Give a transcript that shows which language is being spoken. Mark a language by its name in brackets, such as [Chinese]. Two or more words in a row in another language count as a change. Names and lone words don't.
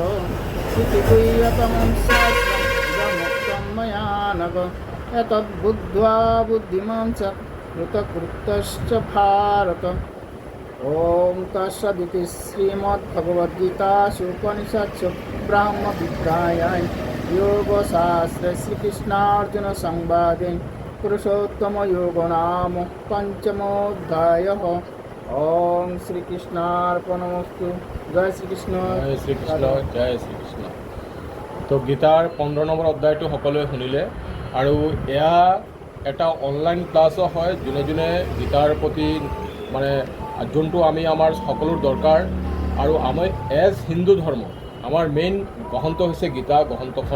[Sanskrit] इति गुह्यतमं शास्त्रम् इदमुक्तं मया नघ एतद्बुद्ध्वा बुद्धिमान् च कृतकृतश्च भारत ॐ तत्सदिति श्रीमद्भगवद्गीतासु उपनिषत्सु ब्रह्मविद्यायां योगशास्त्रे श्रीकृष्णार्जुनसंवादे पुरुषोत्तमयोगो नाम पञ्चमोऽध्यायः। ओम শ্রীকৃষ্ণার্পণমস্তু। [Assamese] জয় শ্রীকৃষ্ণ। জয় শ্ৰীকৃষ্ণ, জয় শ্ৰীকৃষ্ণ। তো গীতাৰ 15 নম্বৰ অধ্যায়টো সকলোৱে শুনিলে আৰু এয়া এটা অনলাইন ক্লাছো হয়। যোনে যোনে গীতাৰ প্ৰতি মানে যোনটো আমাৰ সকলোৰ দৰকাৰ আৰু আমি এজ হিন্দু ধৰ্ম আমাৰ মেইন গ্ৰন্থ হৈছে গীতা গ্ৰন্থখন।